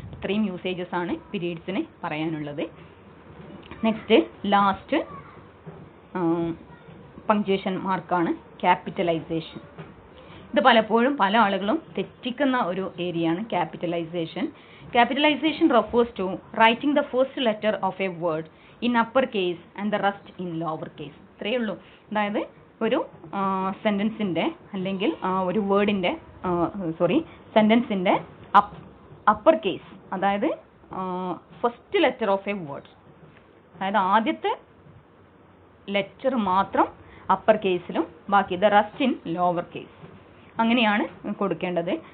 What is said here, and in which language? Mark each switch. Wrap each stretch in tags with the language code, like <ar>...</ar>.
<ml>ഇത്രയും യൂസേജസ് ആണ് പീരീഡ്സിന് പറയാനുള്ളത്. നെക്സ്റ്റ് ലാസ്റ്റ് പങ്ക്ച്വേഷൻ മാർക്കാണ് ക്യാപിറ്റലൈസേഷൻ. ഇത് പലപ്പോഴും പല ആളുകളും തെറ്റിക്കുന്ന ഒരു ഏരിയയാണ് capitalisation.</ml> <en>Capitalization refers to writing the first letter of a word in upper case and the rest in lower case.</en> <ml>ഇത്രയേ ഉള്ളൂ. അതായത് ഒരു സെൻറ്റൻസിൻ്റെ അല്ലെങ്കിൽ ഒരു വേർഡിൻ്റെ സെൻറ്റൻസിൻ്റെ അപ്പർ കേസ്, അതായത്</ml> <en>first letter of a word,</en> <ml>അതായത് ആദ്യത്തെ ലെറ്റർ മാത്രം അപ്പർ കേസിലും ബാക്കി</ml> <en>the rest in lower case,</en> <ml>അങ്ങനെയാണ് കൊടുക്കേണ്ടത്.</ml>